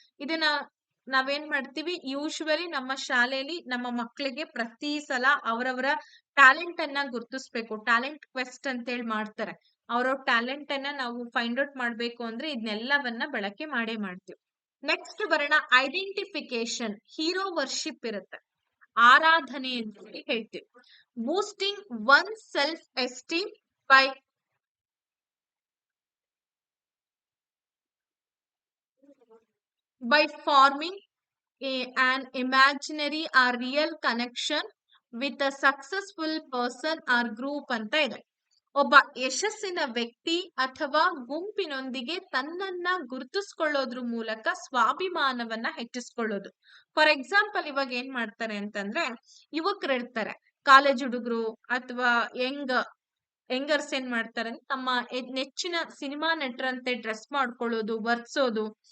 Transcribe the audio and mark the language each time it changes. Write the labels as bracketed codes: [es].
[kn] ಇದನ್ನ ನಾವೇನ್ ಮಾಡ್ತೀವಿ, ಯೂಶುವಲಿ ನಮ್ಮ ಶಾಲೆಯಲ್ಲಿ ನಮ್ಮ ಮಕ್ಕಳಿಗೆ ಪ್ರತಿ ಸಲ ಅವರವರ ಟ್ಯಾಲೆಂಟ್ ಅನ್ನ ಗುರುತಿಸ್ಬೇಕು. ಟ್ಯಾಲೆಂಟ್ ಕ್ವೆಸ್ಟ್ ಅಂತ ಹೇಳಿ ಮಾಡ್ತಾರೆ. ಅವ್ರವ್ರ ಟ್ಯಾಲೆಂಟ್ ಅನ್ನ ನಾವು ಫೈಂಡ್ ಔಟ್ ಮಾಡ್ಬೇಕು ಅಂದ್ರೆ ಇದನ್ನೆಲ್ಲವನ್ನ ಬಳಕೆ ಮಾಡೇ ಮಾಡ್ತೀವಿ. ನೆಕ್ಸ್ಟ್ ಬರೋಣ ಐಡೆಂಟಿಫಿಕೇಶನ್. ಹೀರೋ ವರ್ಷಿಪ್ ಇರುತ್ತೆ, ಆರಾಧನೆ ಅಂತ ಹೇಳಿ ಹೇಳ್ತೀವಿ. [en] boosting one self esteem by forming an imaginary or real connection with a successful person or group [kn] ಅಂತ ಇದೆ. ಒಬ್ಬ ಯಶಸ್ಸಿನ ವ್ಯಕ್ತಿ ಅಥವಾ ಗುಂಪಿನೊಂದಿಗೆ ತನ್ನನ್ನ ಗುರುತಿಸ್ಕೊಳ್ಳೋದ್ರ ಮೂಲಕ ಸ್ವಾಭಿಮಾನವನ್ನ ಹೆಚ್ಚಿಸ್ಕೊಳ್ಳೋದು. ಫಾರ್ ಎಕ್ಸಾಂಪಲ್ ಇವಾಗ ಏನ್ ಮಾಡ್ತಾರೆ ಅಂತಂದ್ರೆ, ಯುವಕರು ಇರ್ತಾರೆ, ಕಾಲೇಜ್ ಹುಡುಗರು ಅಥವಾ ಯಂಗರ್ಸ್ ಏನ್ ಮಾಡ್ತಾರೆ ಅಂದ್ರೆ ತಮ್ಮ ನೆಚ್ಚಿನ ಸಿನಿಮಾ ನಟರಂತೆ ಡ್ರೆಸ್ ಮಾಡ್ಕೊಳ್ಳೋದು, ವರ್ಸೋದು.